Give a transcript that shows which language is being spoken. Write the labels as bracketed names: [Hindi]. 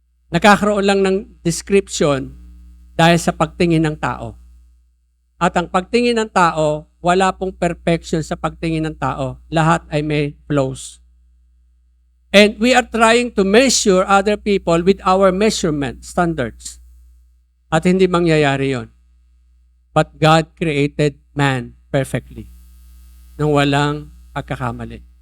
[Filipino] Nakakaroon lang ng description dahil sa pagtingin ng tao. At ang pagtingin ng tao, wala pong perfection sa pagtingin ng tao. Lahat ay may flaws. [English] And we are trying to measure other people with our measurement standards. [Filipino] At hindi mangyayari yon. [English] But God created man perfectly. [Filipino] Nang walang pagkakamali.